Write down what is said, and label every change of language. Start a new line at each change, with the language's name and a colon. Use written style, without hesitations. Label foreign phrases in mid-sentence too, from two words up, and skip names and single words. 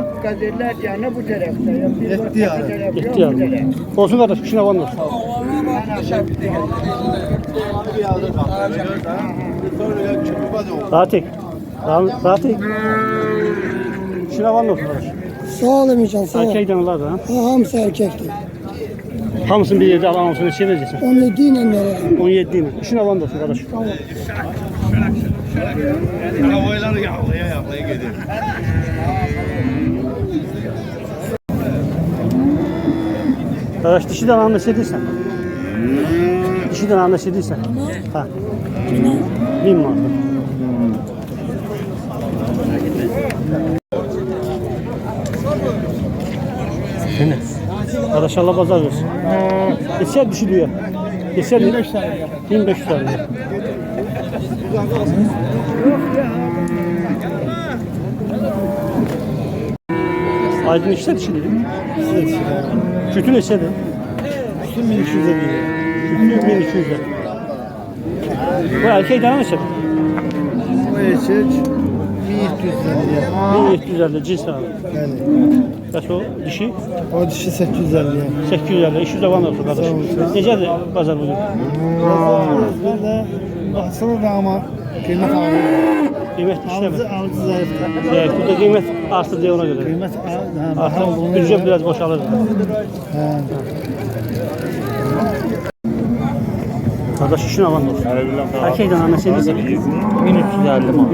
Turkish: Kadirler canı bu tarafta.
Azerbaijani: 7 yarım. 7 yarıma. Olsun qardaş, işin avan da olsun. Rahat et. Rahat et. İşin avan da olsun qardaş. Sağ olun inşallah. Sağ ol.
Turkish: Erkek danalar da ha.
Azerbaijani: Hamısı erkekti. Hamısını bir yerde alan olsun, neçə verəcəksən?
Turkish: 17 ile verelim.
Azerbaijani: 17 ile. İşin avan da olsun qardaş.
Turkish: Arabayları yağlaya gidiyor.
Azerbaijani: Qardaş dişi dananı neçə edirsən? Dişi dananı neçə edirsən? Ha. 1000 manat. Qardaş Allah bazar versin. Neçə düşürüyor? Neçə? 1500 lira.
Turkish: Aydın işte dişidir.
Azerbaijani: Kütü neçədir?
Turkish: Bütün 1200'e değil.
Azerbaijani: Kütü 1200 lira. Bu erkek dana neçədir?
Turkish: Bu erkek 1750'ye. 1750 cins abi. Yani.
Azerbaijani: Bəs o dişi?
Turkish: O dişi 850'ye.
Azerbaijani: 850, 200 avan olsun qardaş. Necədir bazar bugün?
Turkish: Ben de baksana da ama kıymet alıyor.
Azerbaijani: Qiymət işləmir. Alıcı zayıftır.
Turkish: Evet, burada
Azerbaijani: qiymət artır deyə ona görə.
Turkish: Kıymet
Azerbaijani: Artıq büdcə biraz boşalır. Qardaş işin avan olsun. Erkek dana neçə edirsən? 1350 manat.